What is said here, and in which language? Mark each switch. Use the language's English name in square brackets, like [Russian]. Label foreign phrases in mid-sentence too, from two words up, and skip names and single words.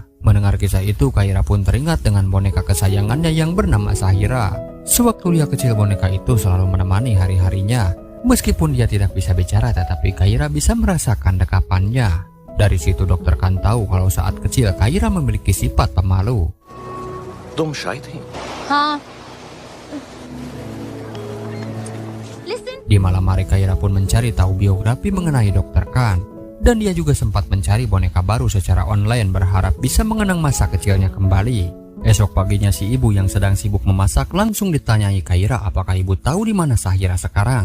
[Indonesian] Mendengar kisah itu, Kaira pun teringat dengan boneka kesayangannya yang bernama Sahira. Sewaktu dia kecil, boneka itu selalu menemani hari-harinya. Meskipun dia tidak bisa bicara, tetapi Kaira bisa merasakan dekapannya. Dari situ Dokter Khan tahu kalau saat kecil Kaira memiliki sifat pemalu. [Hindi] तुम शायद ही हाँ. [English] Listen. [Indonesian] Di malam hari Kaira pun mencari tahu biografi mengenai Dokter Khan. Dan dia juga sempat mencari boneka baru secara online berharap bisa mengenang masa kecilnya kembali. Esok paginya si ibu yang sedang sibuk memasak langsung ditanyai Kaira apakah ibu tahu di mana Sahira sekarang.